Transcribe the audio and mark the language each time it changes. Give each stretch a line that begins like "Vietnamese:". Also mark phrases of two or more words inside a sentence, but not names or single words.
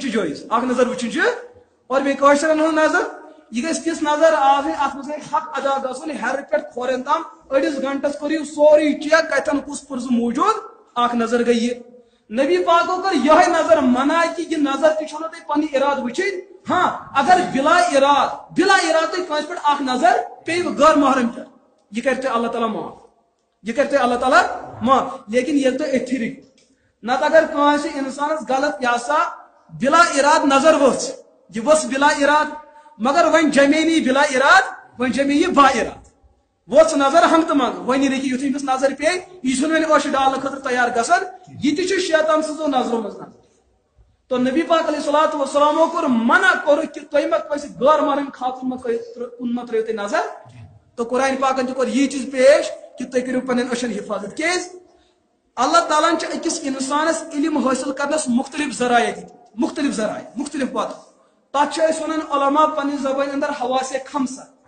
Kashmiri: چھِ جٲیز اکھ نظر وٕچھِنۍ چھِ اور بیٚیہِ کٲشرٮ۪ن ہٕنٛز نظر یہ گژھِ تِژھ نظر آسٕنۍ اتھ منٛز گژھِ حق ادا گژھُن ہیرٕ پٮ۪ٹھ کھورٮ۪ن تام أڑِس گنٹس کٔرِو سورُے چیک کتٮ۪ن کُس پُرزٕ موٗجوٗد اکھ نظر گٔے یہِ نبی پاکو کٔر یِہے نظر منع کہ یہِ نظر تہِ چھو نہٕ تۄہہِ پنٕنۍ ارادٕ وٕچھِنۍ ہاں اگر بلا اراد تۄہہِ کٲنٛسہِ پٮ۪ٹھ اکھ نظر پیٚیہِ غٲر محرم پٮ۪ٹھ یہِ کرِ تۄہہِ اللہ تعالیٰ معاف یہِ کرِ تۄہہِ اللہ تعالیٰ معاف لیکن ییٚلہِ تُہۍ أتھی رٔکِو نتہٕ اگر کٲنٛسہِ انسانس غلط یہِ ہسا بلا اراد نظر ؤژھ یہِ ؤژھ بلا اراد مگر وۄنۍ جمے نہٕ یہِ بلا اراد وۄنۍ جمے یہِ با اراد ؤژھ نظر ہنگتہٕ منٛگہٕ وۄنۍ رٔکِو یُتھُے أمِس نظر پیٚیہِ یہِ چھُنہٕ وۄنۍ ٲشہِ ڈالنہٕ خٲطرٕ تیار گژھان یہِ تہِ چھُ شیطان سٕنٛزو نظرو منٛز نظر تو نبی پاک
Arabic: علیہ الصلوۃ والسلامو
Kashmiri: کوٚر منع کوٚرُکھ کہ تُہۍ مہ کٲنٛسہِ غٲر محرم خاتوٗن کُن مہ ترٲیِو تُہۍ نظر تو قرآن پاکن تہِ کوٚر یی چیٖز پیش کہ تُہۍ کٔرِو پننٮ۪ن أچھن حفاظت کیٛازِ اللہ تعالیٰ ہن چھِ أکِس انسانس علم حٲصِل کرنس مختلف ذرایع دِتۍ مختلف ذرایع مختلف وتہٕ تتھ چھِ أسۍ ونان علما پننہِ زبٲنۍ اندر حواسے خمسہ